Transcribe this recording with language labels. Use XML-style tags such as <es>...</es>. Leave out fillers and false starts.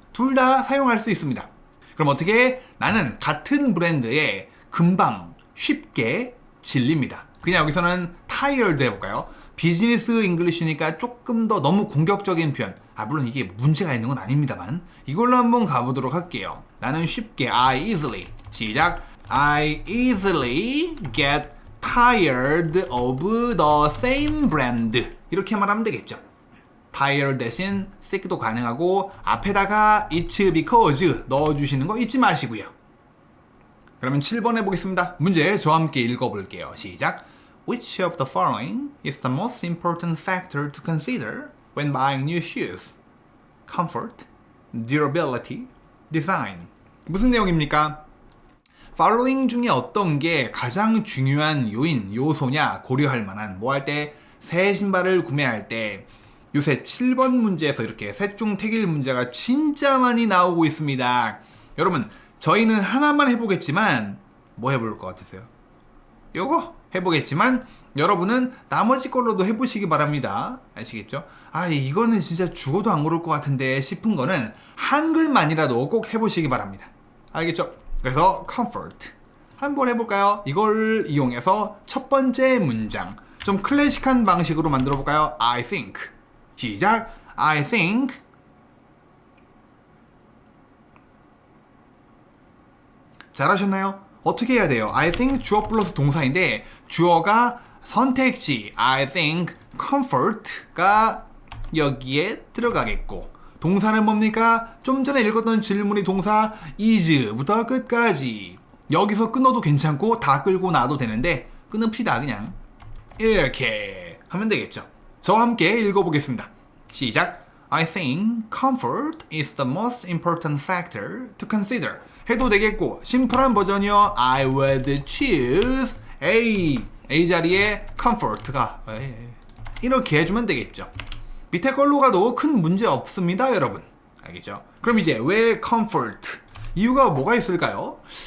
<ko>둘 다 사용할 수 있습니다. 그럼 어떻게? 나는 같은 브랜드에 금방 쉽게 질립니다. 그냥 여기서는 tired 해볼까요? 비즈니스 잉글리시니까 조금 더 너무 공격적인 표현. 물론 이게 문제가 있는 건 아닙니다만 이걸로 한번 가보도록 할게요. 나는 쉽게</ko> <en>I easily</en> <ko>시작.</ko> <en>I easily get tired of the same brand</en> <ko>이렇게 말하면 되겠죠. tired 대신 sick도 가능하고 앞에다가</ko> <en>it's because</en> <ko>넣어주시는 거 잊지 마시고요. 그러면 7번 해보겠습니다. 문제 저와 함께 읽어볼게요. 시작.</ko> <en>Which of the following is the most important factor to consider when buying new shoes? Comfort, durability, design.</en> <ko>무슨 내용입니까? following 중에 어떤 게 가장 중요한 요소냐 고려할 만한 뭐 할 때 새 신발을 구매할 때 요새 7번 문제에서 이렇게 셋중 택일 문제가 진짜 많이 나오고 있습니다. 여러분 저희는 하나만 해보겠지만 뭐 해볼 것 같으세요? 요거 해보겠지만 여러분은 나머지 걸로도 해보시기 바랍니다. 아시겠죠? 이거는 진짜 죽어도 안 고를 것 같은데 싶은 거는 한글만이라도 꼭 해보시기 바랍니다. 알겠죠? 그래서 comfort 한번 해볼까요? 이걸 이용해서 첫 번째 문장 좀 클래식한 방식으로 만들어 볼까요?</ko> <en>I think</en> <ko>시작.</ko> <en>I think</en> <ko>잘하셨나요? 어떻게 해야 돼요? I think 주어 플러스 동사인데 주어가 선택지</ko> <en>I think comfort</en> <ko>가 여기에 들어가겠고 동사는 뭡니까? 좀 전에 읽었던 질문이 동사 is부터 끝까지 여기서 끊어도 괜찮고 다 끌고 나도 되는데 끊읍시다. 그냥 이렇게 하면 되겠죠. 저와 함께 읽어보겠습니다. 시작.</ko> <en>I think comfort is the most important factor to consider.</en> <ko>해도 되겠고 심플한 버전이요.</ko> <en>I would choose A</en> <ko>자리에 comfort가 이렇게 해주면 되겠죠. 밑에 걸로 가도 큰 문제 없습니다, 여러분. 알겠죠? 그럼 이제 왜 comfort? 이유가 뭐가 있을까요?</ko>